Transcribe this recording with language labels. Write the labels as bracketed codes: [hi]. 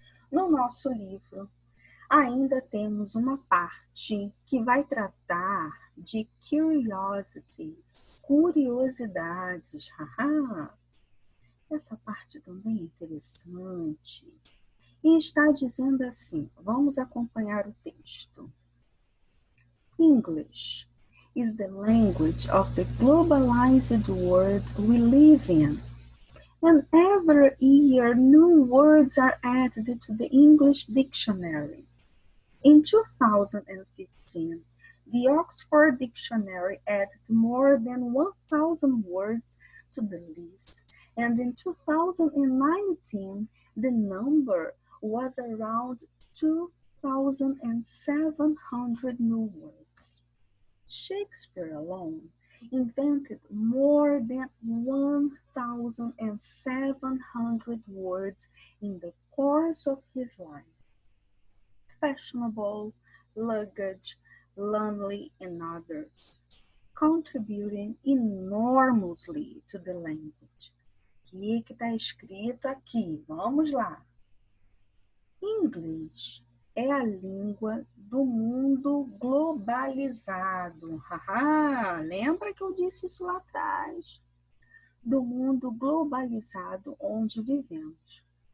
[pt] No nosso livro, ainda temos uma parte que vai tratar de curiosities, curiosidades. Haha. Essa parte também é interessante. E está dizendo assim, vamos acompanhar o texto. [en] English is the language of the globalized world we live in. And every year new words are added to the English dictionary. In 2015, the Oxford Dictionary added more than 1,000 words to the list, and in 2019, the number was around 2,700 new words. Shakespeare alone invented more than 1,700 words in the course of his life. Fashionable, luggage, lonely, and others, contributing enormously to the language. [pt] O que está escrito aqui? Vamos lá. Inglês é a língua do mundo globalizado. Haha, lembra que eu disse isso lá atrás? Do mundo globalizado onde vivemos.